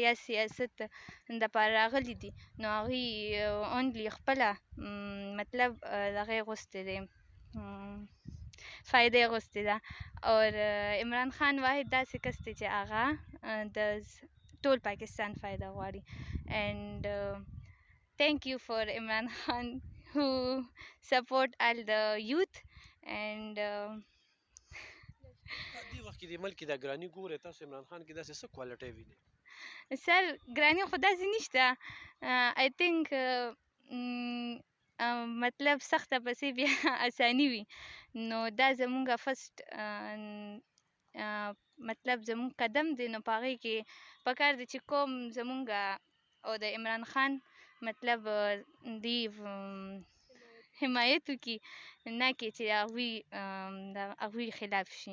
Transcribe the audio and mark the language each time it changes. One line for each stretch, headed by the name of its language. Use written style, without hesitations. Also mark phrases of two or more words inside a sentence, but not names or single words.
Pashto: یا سیاست دپاره راغلي دي نو هغوی اونلی خپله مطلب دغه یې غوښتې دی فایده یې غوښتې ده اور عمران خان واحد داسې کس دی چې هغه د ټول پاکستان فایده غواړي
English: and thank you for Imran Khan who support all the youth and
Pashto: دې وخت کې د ملک د ګراني ګورې تاسو عمران خان کې داسې څه کوالټۍ وینئ سر ګراني خو داسې نشته
English: I think
Pashto: مطلب سخته پسې بیا اساني وي نو دا زمونږ فسټ مطلب زمونږ قدم دی نو په هغې کې پکار دی چې کوم زمونږ او د عمران خان مطلب دی حمایت وکړي نه کې چې هغوی خلاف شي